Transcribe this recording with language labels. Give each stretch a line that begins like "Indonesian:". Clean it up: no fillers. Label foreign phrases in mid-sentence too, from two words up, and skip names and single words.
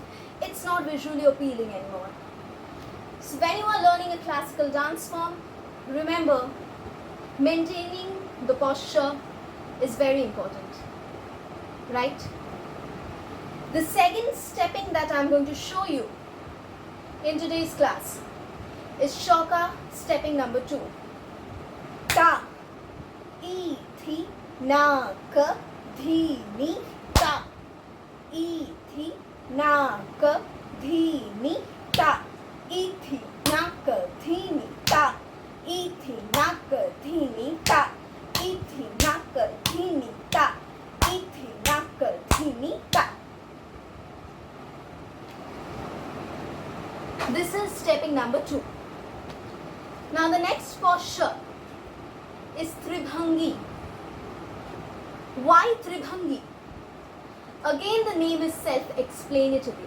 English: It's not visually appealing anymore. So when you are learning a classical dance form, remember, maintaining the posture is very important, right? The second stepping that I'm going to show you in today's class is Shoka stepping number 2. Ta, I, thi, na, ka, dhi, ni, ta. I, thi, na, ka, dhi, ni, ta. I, thi, na, ka, dhi, ni, ta. I, thi, na, ka, dhi, ni, ta. I, thi, na, ka, dhi, ni, ta. I, thi, na, ka, dhi, ni, ta. This is stepping number 2. Now the next posture is Tribhangi. Why Tribhangi? Again, the name is self-explanatory.